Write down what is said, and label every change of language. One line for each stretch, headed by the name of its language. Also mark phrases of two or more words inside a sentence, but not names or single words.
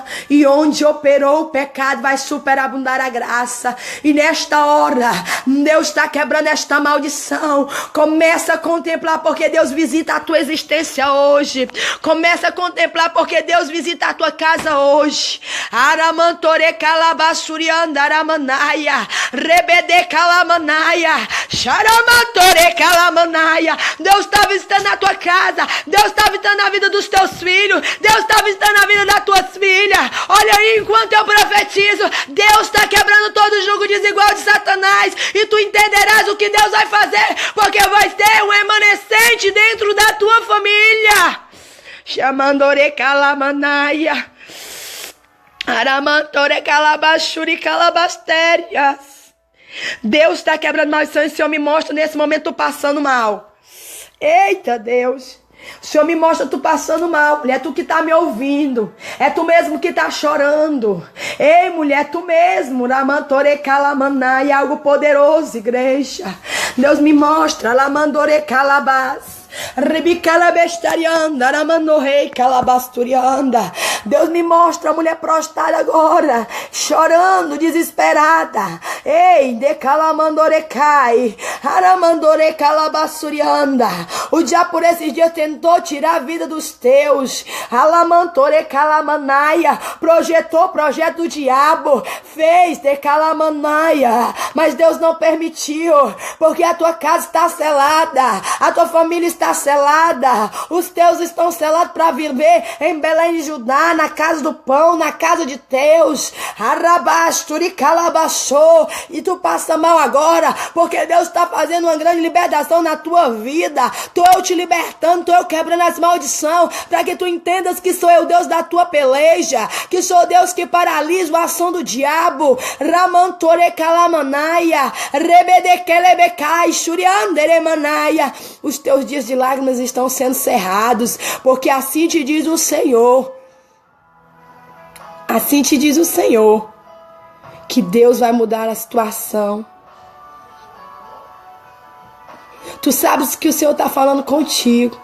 Portuguese: E onde operou o pecado vai superabundar a graça. E nesta hora, Deus está quebrando esta maldição. Começa a contemplar porque Deus visita a tua existência hoje. Começa a contemplar porque Deus visita a tua casa hoje. Aramantore calabasurianda aramanaia. Rebede calamanaia. Charamantore calamanaia. Deus está visitando a tua casa. Deus está visitando a vida dos teus filhos. Deus está visitando a vida das tuas filhas. Olha aí, enquanto eu profetizo, Deus está quebrando todo o jugo desigual de Satanás. E tu entenderás o que Deus vai fazer. Porque vai ter um remanescente dentro da tua família. Chamandore calamanaia. Aramantore calabashuri calabastérias. Deus está quebrando maldição. E o Senhor me mostra nesse momento tu passando mal. Eita Deus, o Senhor me mostra tu passando mal, mulher, tu que tá me ouvindo, é tu mesmo que tá chorando. Ei mulher, tu mesmo, Ramantore Calamanai, algo poderoso, igreja. Deus me mostra, Lamandore Calabás. Deus me mostra a mulher prostrada agora, chorando, desesperada. Ei, de calamandorecai, aramandore calabassurianda. O diabo por esses dias tentou tirar a vida dos teus. Alamantore calamanaia, projetou projeto do diabo, fez de calamanaia, mas Deus não permitiu, porque a tua casa está selada, a tua família está selada, os teus estão selados para viver em Belém de Judá, na casa do pão, na casa de Deus. Arabasturi calabachou, e tu passa mal agora, porque Deus está fazendo uma grande libertação na tua vida. Tô eu te libertando, tô eu quebrando as maldições, para que tu entendas que sou eu Deus da tua peleja, que sou Deus que paralisa a ação do diabo. Ramantore calamanaia, rebedekelebecai, shurianderemanaia. Os teus dias de lágrimas estão sendo cerrados, porque assim te diz o Senhor. Assim te diz o Senhor, que Deus vai mudar a situação. Tu sabes que o Senhor está falando contigo.